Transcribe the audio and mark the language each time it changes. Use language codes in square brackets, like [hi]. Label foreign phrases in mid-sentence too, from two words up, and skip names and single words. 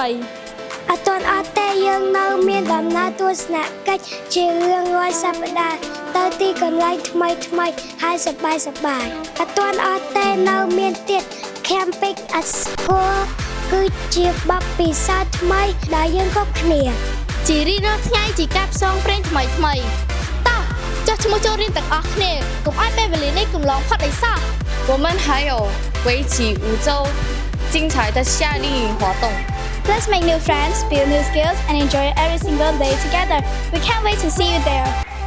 [km] អត់ទាន់អត់ទេយើងនៅមានដំណើរទស្សនកិច្ចជារៀងរាល់សប្តាហ៍ទៅទីកន្លែងថ្មីហើយសប្បាយអត់ទាន់អត់ទេនៅមានទៀត [en] Camping at School [km] គឺជាបទពិសោធន៍ថ្មីដែលយើងគ្រប់គ្នា ជារៀងរាល់ថ្ងៃជាការផ្សងព្រេងថ្មីតោះចុះឈ្មោះចូលរៀនទាំងអស់គ្នាកុំឲ្យពេលវេលានេះកន្លងផុតអីសោះ [zh] 我们还有为期5周精彩的夏令营活动 [en] Let's make new friends, build new skills, and enjoy every single day together. We can't wait to see you there.